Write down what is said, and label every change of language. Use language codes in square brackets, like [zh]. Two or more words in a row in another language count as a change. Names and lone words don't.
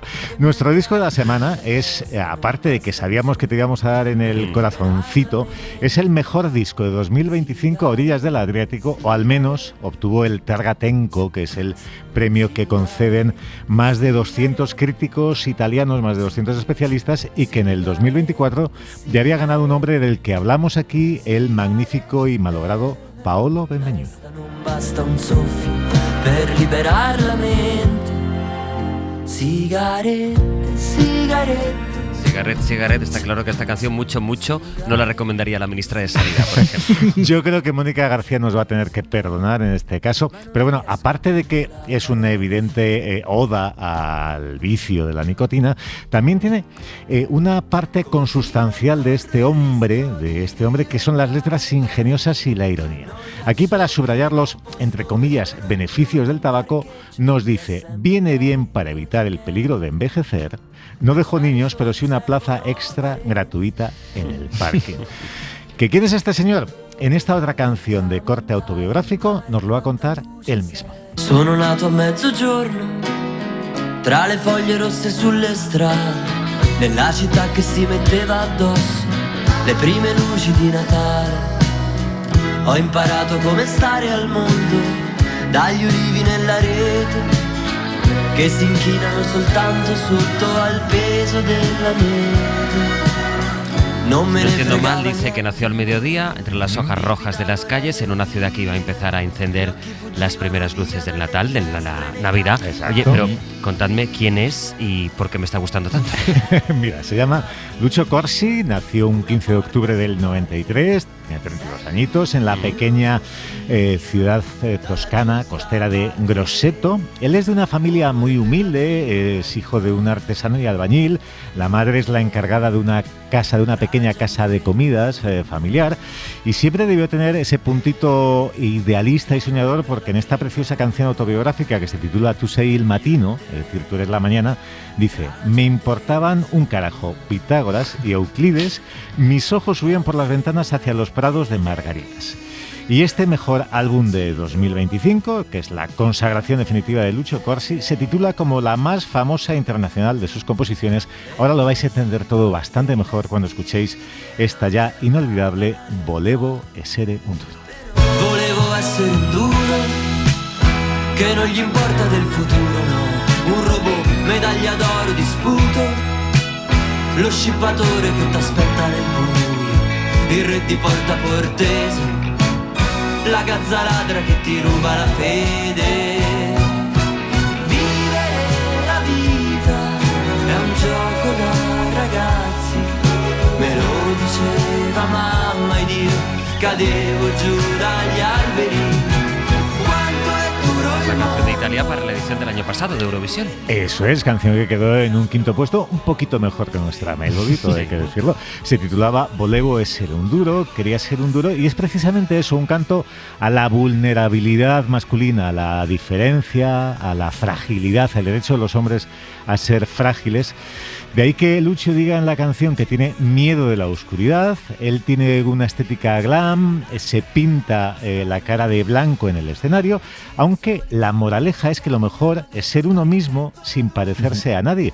[es] Nuestro disco de la semana es, aparte de que sabíamos que te íbamos a dar en el corazoncito, es el mejor disco de 2025 a orillas del Adriático, o al menos obtuvo el Targatenco, que es el premio que conceden más de 200 críticos italianos, más de 200 especialistas, y que en el 2024 ya había ganado un hombre del que hablamos aquí, el magnífico y malogrado Paolo Benvenu. [it] Non basta un soffio per liberar la mente. Sigarette, sigarette. Cigarette, [es] está claro que esta canción mucho no la recomendaría a la ministra de Sanidad, por ejemplo. Yo creo que Mónica García nos va a tener que perdonar en este caso, pero bueno, aparte de que es una evidente oda al vicio de la nicotina, también tiene una parte consustancial de este hombre que son las letras ingeniosas y la ironía. Aquí, para subrayar los, entre comillas, beneficios del tabaco, nos dice: viene bien para evitar el peligro de envejecer, no dejo niños, pero sí una plaza extra gratuita en el parking. ¿Que quién es este señor? En esta otra canción de corte autobiográfico nos lo va a contar él mismo. [it] Sono nato a mezzogiorno, tra le foglie rosse sulle strade, nella città che si metteva addosso le prime luci di Natale. Ho imparato come stare al mondo, dagli ulivi nella rete, che si inchinano soltanto sotto al peso della neve. [es] No me No [it] ne [es] entiendo mal, [it] fregava [es] dice que nació al mediodía, entre las hojas rojas de las calles, en una ciudad que iba a empezar a encender las primeras luces del Natal, de la Navidad. Exacto. Oye, pero contadme quién es y por qué me está gustando tanto. Mira, se llama Lucio Corsi, nació un 15 de octubre del 93, tiene 32 añitos, en la pequeña ciudad toscana costera de Grosseto. Él es de una familia muy humilde, es hijo de un artesano y albañil. La madre es la encargada de una pequeña casa de comidas familiar, y siempre debió tener ese puntito idealista y soñador, porque en esta preciosa canción autobiográfica que se titula Tu sei il mattino, es decir, tú eres la mañana, dice: me importaban un carajo Pitágoras y Euclides, mis ojos subían por las ventanas hacia los prados de margaritas. Y este mejor álbum de 2025, que es la consagración definitiva de Lucio Corsi, se titula como la más famosa internacional de sus composiciones. Ahora lo vais a entender todo bastante mejor cuando escuchéis esta ya inolvidable Volevo essere un duro. [it] Volevo essere un duro, che non gli importa del futuro, no. Un robot, medaglia d'oro di sputo, lo scippatore che t'aspetta nel buio, il re di Porta Portese, la gazza ladra che ti ruba la fede. Vivere la vita è un gioco da ragazzi, me lo diceva mamma ed io cadevo giù dagli alberi. Quanto è duro il mondo. [es] Italia para la edición del año pasado de Eurovisión. Eso es, canción que quedó en un quinto puesto, un poquito mejor que nuestra Melody, todo hay que decirlo. Se titulaba Volevo essere un duro, quería ser un duro, y es precisamente eso, un canto a la vulnerabilidad masculina, a la diferencia, a la fragilidad, al derecho de los hombres a ser frágiles. De ahí que Lucio diga en la canción que tiene miedo de la oscuridad, él tiene una estética glam, se pinta la cara de blanco en el escenario, aunque la moraleja es que lo mejor es ser uno mismo sin parecerse a nadie.